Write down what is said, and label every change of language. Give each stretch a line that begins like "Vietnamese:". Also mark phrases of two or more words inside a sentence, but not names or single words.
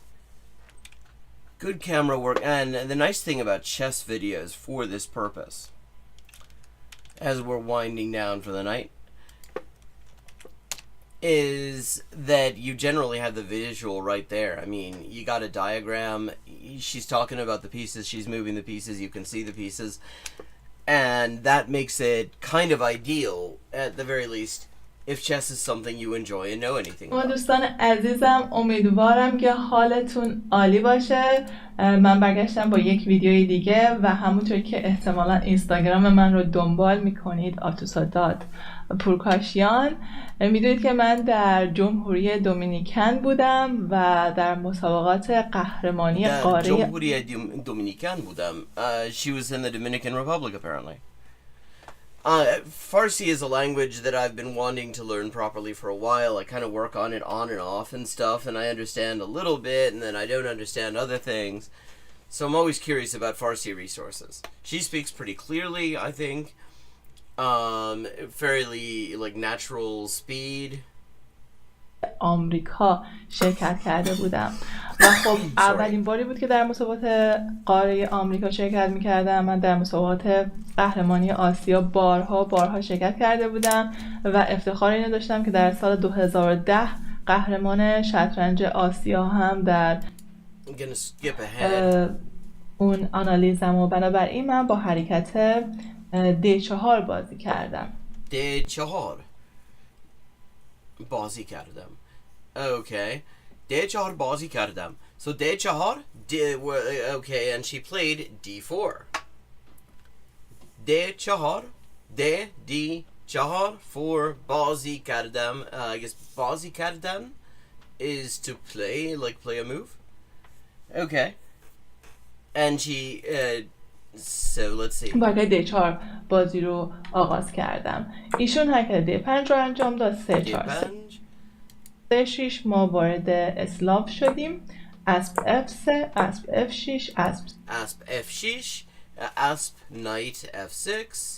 English: Good camera work, and the nice thing about chess videos for this purpose, as we're winding down for the night, is that you generally have the visual right there. I mean, you got a diagram, she's talking about the pieces, she's moving the pieces, you can see the pieces, and that makes it kind of ideal, at the very least, if chess is something you enjoy and know anything about.
Persian: دوستان عزیزم، امیدوارم که حالتون عالی باشه. من برگشتم با یک ویدیوی دیگه و همونطور که احتمالا اینستاگرام من رو دنبال میکنید، آتوسادات پورکاشیان، میدونید که من در جمهوری دومینیکن بودم و در مسابقات قهرمانی قاره جمهوری دومینیکن بودم.
English: She was in the Dominican Republic apparently. Farsi is a language that I've been wanting to learn properly for a while. I kind of work on it on and off and stuff, and I understand a little bit, and then I don't understand other things. So I'm always curious about Farsi resources. She speaks pretty clearly, I think. Fairly, like, natural speed.
Persian: آمریکا شرکت کرده بودم و خب اولین باری بود که در مسابقات قاره آمریکا شرکت میکردم. من در مسابقات قهرمانی آسیا بارها شرکت کرده بودم و افتخار اینو داشتم که در سال 2010 قهرمان شطرنج آسیا هم در اون آنالیزم و بنابراین من با حرکت D4 بازی کردم. D4 بازی کردم. Okay. D4 بازی کردم.
English: So D4, okay, and she played D4.
Persian: D4, D4 for بازی کردم.
English: I guess
Persian: بازی کردن
English: is to play, like play a move. Okay. And she, so let's see.
Persian: با حرکت D4 بازی رو آغاز کردم. ایشون حرکت D5 رو انجام داد. C6 ما وارد اسلاف شدیم. اسب F3، اسب F6، اسب F6، اسب Knight F6،